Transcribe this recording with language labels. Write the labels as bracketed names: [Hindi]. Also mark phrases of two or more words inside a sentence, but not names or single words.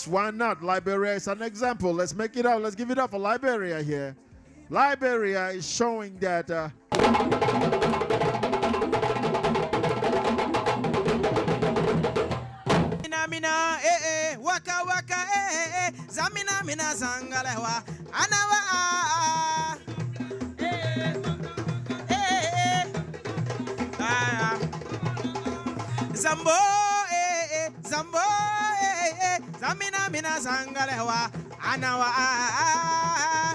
[English] Why not? Liberia is an example. Let's make it up. Let's give it up for Liberia here. Liberia is showing that waka waka zamina mina zangalewa anawa Zambo zambo zamina mina zangalewa anawa